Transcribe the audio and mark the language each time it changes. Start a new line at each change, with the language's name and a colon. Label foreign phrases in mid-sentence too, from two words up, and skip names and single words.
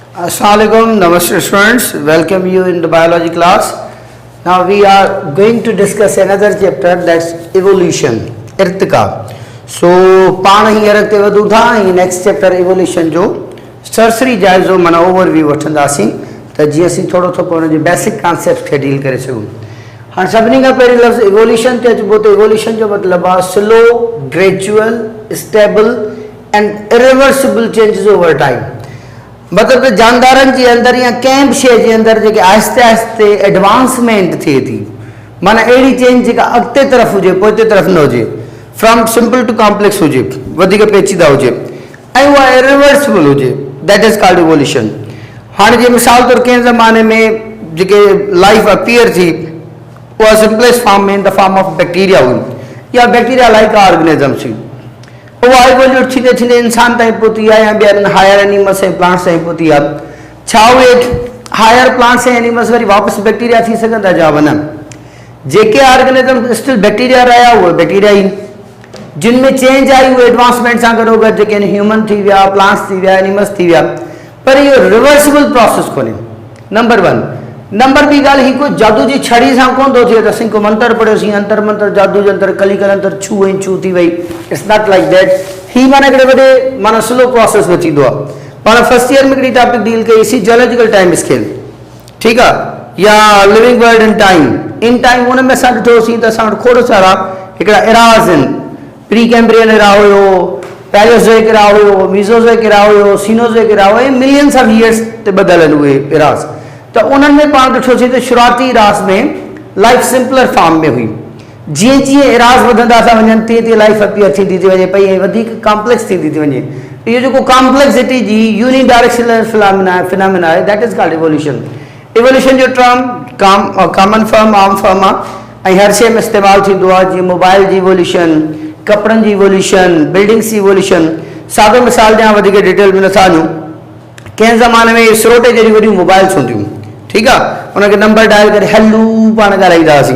English: Assalamualaikum, namaste students, welcome you in the biology class. Now we are going to discuss another chapter, that's evolution, irtika.
Sindhi: So पाण ही अॻिते वधूं था ऐं
English: next chapter evolution
Sindhi: जो सरसरी जाइज़ो माना ओवरव्यू वठंदासीं त जीअं असीं थोरो थोरो हुन जे
English: basic concept
Sindhi: खे डील करे सघूं। हाणे सभिनी खां पहिरीं लफ़्ज़ एवोल्यूशन ते अचिबो त एवोल्यूशन जो मतिलबु आहे
English: slow, gradual, stable and irreversible changes over time.
Sindhi: मतलब जानदारनि जे अंदरि या कंहिं बि शइ जे अंदरि जेके आहिस्ते आहिस्ते एडवांसमेंट थिए थी, माना अहिड़ी चेंज जेका अॻिते तरफ़ हुजे पोइते तरफ़ न हुजे,
English: from simple to complex
Sindhi: हुजे, वधीक पेचीदा हुजे ऐं उहा इरिवर्सिबल हुजे,
English: that is called evolution.
Sindhi: हाणे जीअं मिसाल तौरु कंहिं ज़माने में जेके
English: life appear
Sindhi: थी उहा
English: simplest form
Sindhi: में
English: in the form of bacteria
Sindhi: हुई या
English: bacteria like organisms
Sindhi: हुई। उहा इवोल्यूट थींदे थींदे इंसान ताईं पहुती आहे या ॿियनि
English: higher animals
Sindhi: ऐं प्लांट्स ताईं पहुती आहे। छा उहे
English: higher plants
Sindhi: ऐं एनिमल्स वरी वापसि बैक्टीरिया थी सघंदा जा वञनि? जेके
English: organism still bacteria
Sindhi: रहिया उहे बैक्टीरिया ई, जिन में चेंज आई उहे एडवांसमेंट सां गॾो गॾु जेके आहिनि ह्यूमन थी विया, प्लांट्स थी विया, एनिमल्स थी विया, पर इहो
English: reversible process
Sindhi: कोन्हे,
English: number one.
Sindhi: नंबर ॿी ॻाल्हि, ही कोई जादू जी छड़ी सां कोन थो थिए त असीं को मंत्र पढ़ियोसीं, अंतर मंत्र जादू जे अंदरि कली करे अंदरि छू ऐं छू थी वई।
English: It's not like that.
Sindhi: ही माना हिकिड़े वॾे माना
English: slow process
Sindhi: में थींदो आहे। पाण
English: first year
Sindhi: में हिकिड़ी टॉपिक डील कईसीं
English: geological time scale,
Sindhi: ठीकु आहे, या
English: living world in time. in time
Sindhi: हुन में असां ॾिठोसीं त असां वटि खोड़ सारा हिकिड़ा एराज़ आहिनि।
English: Pre Cambrian era
Sindhi: हुयो,
English: Paleozoic era
Sindhi: हुयो,
English: Mesozoic era
Sindhi: हुयो,
English: Cenozoic era
Sindhi: हुयो,
English: millions of years
Sindhi: ते ॿधल आहिनि उहे एराज़। त उन्हनि में पाण ॾिठोसीं त शुरूआती एराज़ में लाइफ
English: simpler form
Sindhi: में हुई। जीअं जीअं एराज़ वधंदा था वञनि तीअं तीअं
English: life appear
Sindhi: थींदी थी वञे पई ऐं वधीक कॉम्प्लेक्स थींदी थी वञे। इहो जेको कॉम्प्लेक्सिटी जी
English: unidirectional phenomena
Sindhi: आहे,
English: that is called evolution.
Sindhi: इवोल्यूशन जो टर्म
English: common firm,
Sindhi: आम फर्म आहे ऐं हर शइ में इस्तेमालु थींदो आहे। जीअं मोबाइल जी इवोल्यूशन, कपिड़नि जी इवोल्यूशन, बिल्डिंग्स जी इवोल्यूशन। सादो मिसाल ॾियां, वधीक डिटेल में नथा वञूं। कंहिं ज़माने में स्रोटे जहिड़ी वॾियूं मोबाइल्स हूंदियूं, ठीकु आहे, उनखे नंबर डायल करे हलू पाण ॻाल्हाईंदा हुआसीं।